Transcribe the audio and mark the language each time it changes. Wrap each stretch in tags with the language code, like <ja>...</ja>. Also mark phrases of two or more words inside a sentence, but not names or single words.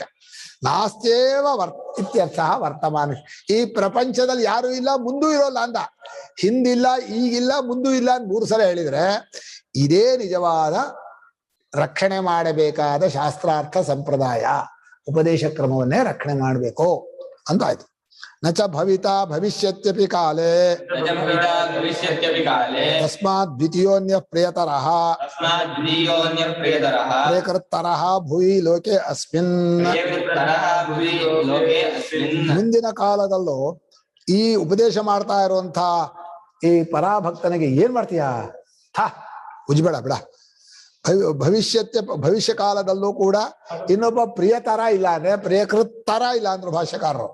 <sa>ನಾಸ್ತೇವ ಇತ್ಯರ್ಥ ವರ್ತಮಾನ.</sa> <kn>ಈ ಪ್ರಪಂಚದಲ್ಲಿ ಯಾರು ಇಲ್ಲ, ಮುಂದೂ ಇರೋಲ್ಲ ಅಂದ. ಹಿಂದಿಲ್ಲ, ಈಗಿಲ್ಲ, ಮುಂದೂ ಇಲ್ಲ ಅಂತ 3 ಸಲ ಹೇಳಿದ್ರೆ ಇದೇ ನಿಜವಾದ ರಕ್ಷಣೆ ಮಾಡಬೇಕಾದ ಶಾಸ್ತ್ರಾರ್ಥ ಸಂಪ್ರದಾಯ. ಉಪದೇಶ ಕ್ರಮವನ್ನೇ ರಕ್ಷಣೆ ಮಾಡಬೇಕು ಅಂತ ಆಯ್ತು.</kn> <sa>ನಚ ಭವಿತಾ ಭವಿಷ್ಯತ್ಯಪಿ ಕಾಲೇ ತಸ್ಮಾತ್ ದ್ವಿತೀಯೋನ್ಯ ಪ್ರಿಯತರಃ ಪ್ರಿಯಕೃತ್ತರಃ ಭುವಿ ಲೋಕೆ ಅಸ್ಮಿನ್.</sa> <kn>ಮುಂದಿನ ಕಾಲದಲ್ಲೂ ಈ ಉಪದೇಶ ಮಾಡ್ತಾ ಇರುವಂತ ಈ ಪರಾಭಕ್ತನಿಗೆ ಏನ್ ಮಾಡ್ತೀಯಾ, ಉಜ್ಬೇಡ ಬಿಡ. ಭವಿಷ್ಯ ಕಾಲದಲ್ಲೂ ಕೂಡ ಇನ್ನೊಬ್ಬ ಪ್ರಿಯತರ ಇಲ್ಲ ಅಂದ್ರೆ ಪ್ರಿಯಕೃತ್ತರ ಇಲ್ಲ ಅಂದ್ರು ಭಾಷ್ಯಕಾರರು.</kn>